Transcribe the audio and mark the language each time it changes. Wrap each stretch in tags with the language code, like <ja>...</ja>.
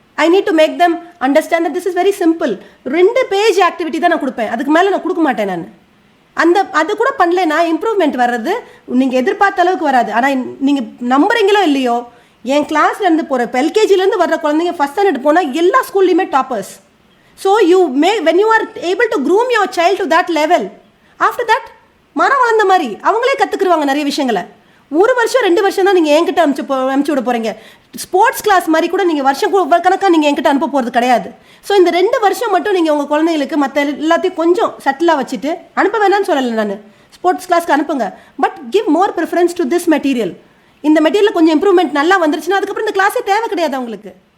<en>I need to make them understand that this is very simple.</en> <ta>2 page activity தான் நான் கொடுப்பேன், அதுக்கு மேலே நான் கொடுக்க மாட்டேன். நான் அது கூட பண்ணலைன்னா இம்ப்ரூவ்மெண்ட் வர்றது நீங்கள் எதிர்பார்த்த அளவுக்கு வராது. ஆனால் நீங்கள் நம்புறீங்களோ இல்லையோ, என் கிளாஸ்லேருந்து போகிற இப்போ எல்கேஜிலேருந்து வர்ற குழந்தைங்க ஃபஸ்ட் ஸ்டாண்டர்ட் போனால் எல்லா ஸ்கூல்லையுமே toppers.</ta> <en>so when you are able to groom your child to that level, after that</en> <ta>மரம் வளர்ந்த மாதிரி அவங்களே கற்றுக்குருவாங்க நிறைய விஷயங்களை. 1 வருஷம் 2 வருஷம் தான் நீங்கள் என்கிட்ட அனுப்பிச்சு விட போகிறீங்க. ஸ்போர்ட்ஸ் கிளாஸ் மாதிரி கூட நீங்கள் வருஷம் கணக்காக நீங்கள் என்கிட்ட அனுப்ப போகிறது கிடையாது. ஸோ இந்த 2 வருஷம் மட்டும் நீங்கள் உங்கள் குழந்தைங்களுக்கு மற்ற எல்லாத்தையும் கொஞ்சம் சட்டிலாக வச்சுட்டு அனுப்ப வேணான்னு சொல்லலை நான், ஸ்போர்ட்ஸ் கிளாஸ்க்கு அனுப்புங்க.</ta> <en>But give more preference to this material.</en> <ta>இந்த மெட்டீரியல் கொஞ்சம் இம்ப்ரூவ்மெண்ட் நல்லா வந்துருச்சுன்னா அதுக்கப்புறம் இந்த கிளாஸே தேவை கிடையாது அவங்களுக்கு.</ta>